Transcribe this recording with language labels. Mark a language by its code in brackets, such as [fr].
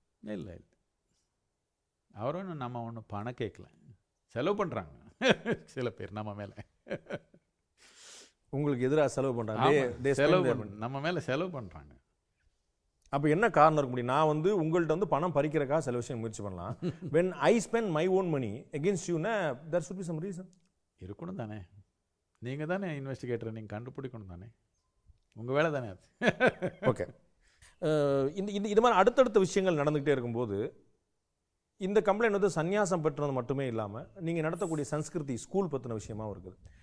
[ta] இல்லை இல்லை, அவரும் நம்ம ஒன்றும் பணம் கேட்கல, செலவு பண்ணுறாங்க சில பேர் நம்ம மேலே. உங்களுக்கு எதிராக செலவு பண்ணுறாங்க, செலவு நம்ம மேலே செலவு பண்ணுறாங்க. அப்போ என்ன காரணம் இருக்க முடியும்? நான் வந்து உங்கள்கிட்ட வந்து பணம் பறிக்கிறக்காக சில விஷயம் முயற்சி பண்ணலாம். [en] when I spend my own money against you, there should be some reason. [ta] இருக்கணும் தானே. நீங்கள் தானே இன்வெஸ்டிகேட்டர், நீங்கள் கண்டுபிடிக்கணும் தானே, உங்கள் வேலை தானே அது. ஓகே, இது மாதிரி அடுத்தடுத்த விஷயங்கள் நடந்துகிட்டே இருக்கும்போது இந்த கம்ப்ளைண்ட் வந்து சன்னியாசம் பெற்றது மட்டுமே இல்லாமல் நீங்கள் நடத்தக்கூடிய சன்ஸ்கிருதி ஸ்கூல் பற்றின விஷயமாகவும் இருக்குது.